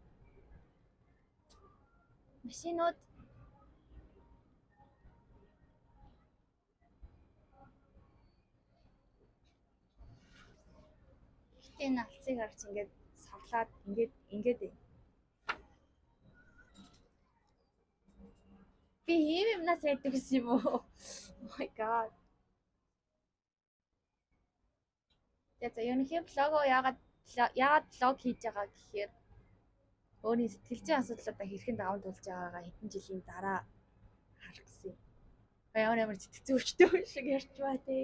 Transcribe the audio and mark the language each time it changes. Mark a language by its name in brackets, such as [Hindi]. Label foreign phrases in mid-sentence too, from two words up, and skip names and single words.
[Mongolian] Машинууд энэ алцыг харж ингээд савлаад ингээд байна. Би ийм юмнаас айдаг гэсэн юм уу? [English] Oh my god. [Mongolian] За ерөнхий блогоо яагаад блог хийж байгаа гэхээр өөрийн сэтгэл зүйн асуудлуудаа хэрхэн даван туулж байгаагаа хэдэн жилийн дараа харах гэсэн. Ямар сэтгэл зүйн өвчтөй шиг ярьж баа тий.